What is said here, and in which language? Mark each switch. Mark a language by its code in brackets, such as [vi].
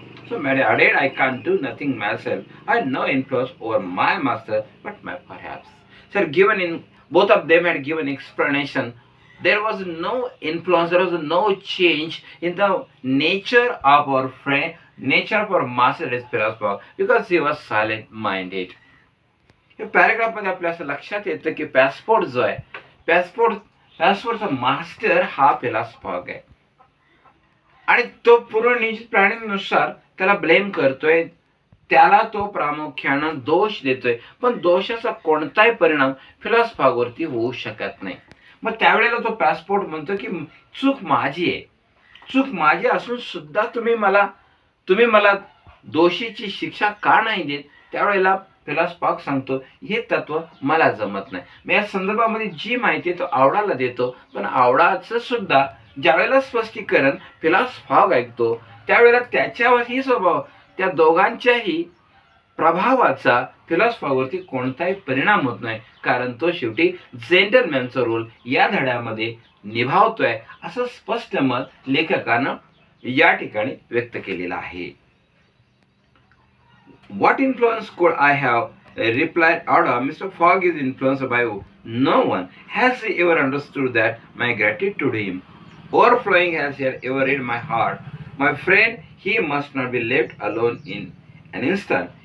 [en] So Mary added, I can't do nothing myself. I had no influence over my master, but my perhaps. So both of them had given explanation. There was no influence, there was no change in the nature of our friend, nature of our master as Philosopher, because he was silent minded. [mr] या paragraph मध्ये आपल्या असं लक्षात येतं की पॅसपोर्ट जो आहे पॅसपोर्टचा master हा फिलॉसॉफर आहे आणि तो पूर्ण निश्चित प्राण्यानुसार त्याला ब्लेम करतोय, त्याला तो प्रामुख्यानं दोष देतोय, पण दोषाचा कोणताही परिणाम फिलॉसॉफरवरती होऊ शकत नाही. मग त्यावेळेला तो पॅसपोर्ट म्हणतो की चूक माझी आहे, चूक माझी असून सुद्धा तुम्ही मला दोषीची शिक्षा का नाही देत. त्यावेळेला फिलॉसॉफर सांगतो हे तत्व मला जमत नाही. मी या संदर्भामध्ये जी माहिती तो आवडाला देतो, पण आवडाचं सुद्धा ज्यावेळेला स्पष्टीकरण फिलॉसॉफर ऐकतो त्यावेळेला त्याच्यावरही स्वभाव त्या दोघांच्याही प्रभावाचा फिलॉसॉफरवरती कोणताही परिणाम होत नाही, कारण तो शेवटी जेंटलमॅनचा रोल या धड्यामध्ये निभावतोय असं स्पष्ट मत लेखकानं या ठिकाणी व्यक्त केलेलं आहे. [en] What influence could I have? Replied Ada. Mr. Fogg is influenced by no one. Has he ever understood that my gratitude to him, overflowing, has he ever read my heart? My friend, he must not be left alone in an instant.